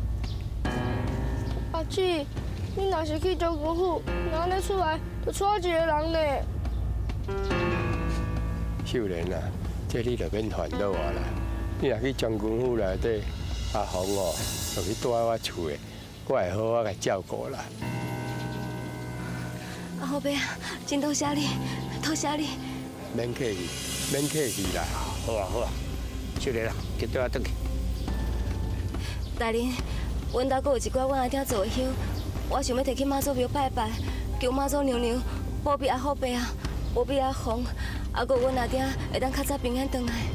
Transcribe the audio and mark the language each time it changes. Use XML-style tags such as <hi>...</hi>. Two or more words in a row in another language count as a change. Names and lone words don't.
<nan>阿姊，你若是去将军府，安尼出来就带一个人呢。秀莲啊，这你就免烦恼啊啦。你若去将军府内底，阿红哦。就去住喺我厝的，我会好好甲照顾啦。阿豪伯啊，真多谢你，多谢你。免客气，免客气啦。好啊好啊，秀莲啊，紧对我转去。大人，阮兜阁有一寡阮阿爹做的香，我想要摕去妈祖庙拜拜，求妈祖娘娘保庇阿豪伯啊，保庇阿红，啊，阁阮阿爹会当较早平安回来。</nan>